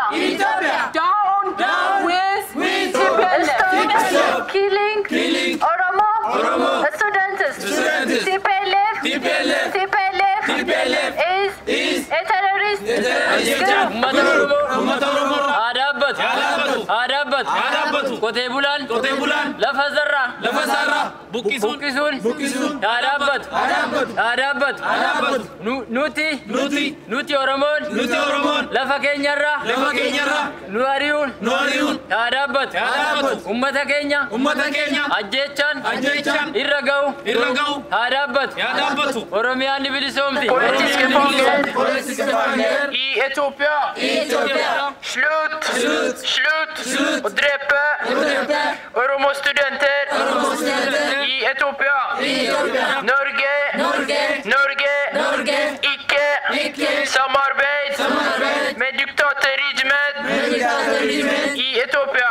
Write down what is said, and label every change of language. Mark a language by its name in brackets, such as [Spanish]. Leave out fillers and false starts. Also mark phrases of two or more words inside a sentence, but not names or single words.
[English] Down with TPLF. Killing Oromo students. TPLF is a terrorist group. [Oromo] Adabat. Qotee bulaan lafa zarraa buqqisuun adabat. Nuti Oromoon lafa keenyarraa nu ari'uun adabat. Ummata keenya ajjechaan irra ga'u adabat. Oromiyaan ni bilisoomti. Ethiopia. [Swedish] Slut. Och drepa Oromo studenter i Ethiopia. Norge. Icke samarbete med diktatorregimet i Ethiopia.